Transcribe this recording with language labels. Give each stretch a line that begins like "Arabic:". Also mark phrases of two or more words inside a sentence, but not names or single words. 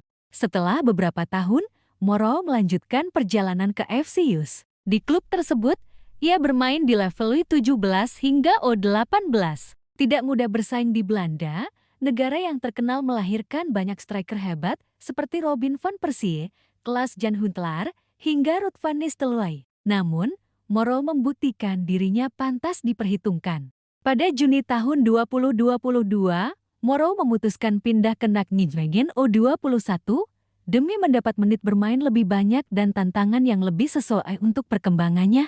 Indonesian: Setelah beberapa tahun, Moro melanjutkan perjalanan ke FC Yus. Di klub tersebut, ia bermain di level U17 hingga U18. Tidak mudah bersaing di Belanda, negara yang terkenal melahirkan banyak striker hebat seperti Robin van Persie, Klaas Jan Huntelaar, hingga Ruud van Nistelrooy. Namun, Moro membuktikan dirinya pantas diperhitungkan. Pada Juni tahun 2022, Moro memutuskan pindah ke Nijmegen U21 demi mendapat menit bermain lebih banyak dan tantangan yang lebih sesuai untuk perkembangannya.